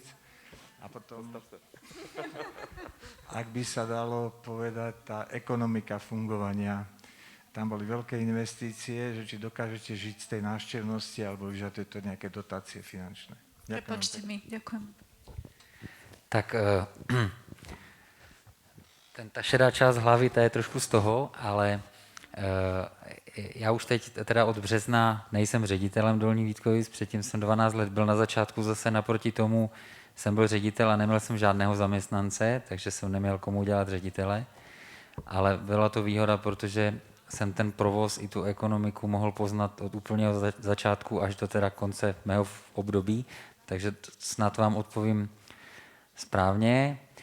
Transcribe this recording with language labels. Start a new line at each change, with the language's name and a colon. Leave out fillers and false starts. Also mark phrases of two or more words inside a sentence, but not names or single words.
Slovak: A potom, ak by sa dalo povedať, tá ekonomika fungovania. Tam boli veľké investície, že či dokážete žiť z tej návštevnosti, alebo vyžaduje to nejaké dotácie finančné. Prepačte mi, ďakujem.
Czech: Tak ta šedá část hlavy, ta je trošku z toho, ale já už teď teda od března nejsem ředitelem Dolních Vítkovic, předtím jsem 12 let byl na začátku zase naproti tomu, jsem byl ředitel a neměl jsem žádného zaměstnance, takže jsem neměl komu dělat ředitele, ale byla to výhoda, protože jsem ten provoz i tu ekonomiku mohl poznat od úplného začátku až do teda konce mého období, takže snad vám odpovím správně.